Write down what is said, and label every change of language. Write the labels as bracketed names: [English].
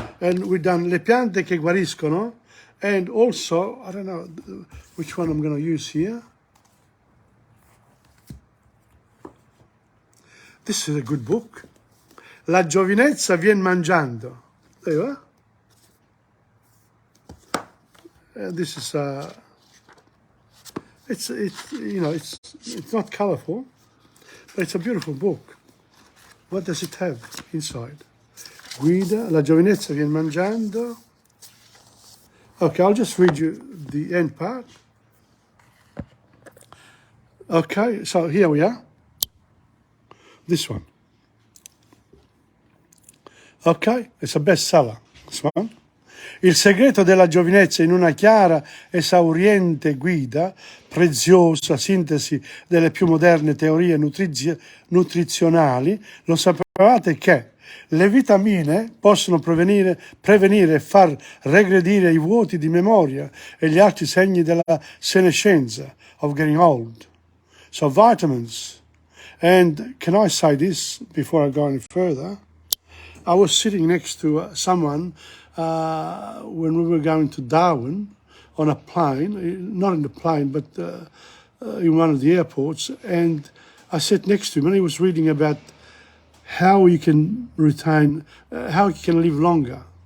[English] And we've done [Italian] le piante che guariscono. [English] And also, I don't know which one I'm going to use here. This is a good book. [Italian] La giovinezza vien mangiando. [English] There you are. This is it's not colorful, but it's a beautiful book. What does it have inside? [Italian] Guida, la giovinezza vien mangiando. [English] Okay, I'll just read you the end part. Okay, so here we are. This one. Okay, it's a bestseller, this one. [Italian] Il segreto della giovinezza in una chiara, esauriente guida, preziosa sintesi delle più moderne teorie nutrizionali, lo sapevate che le vitamine possono prevenire e far regredire i vuoti di memoria e gli altri segni della senescenza, [English] of getting old. So vitamins. And can I say this before I go any further? I was sitting next to someone when we were going to Darwin on a plane, not in the plane, but in one of the airports, and I sat next to him and he was reading about how you can retain, how you can live longer.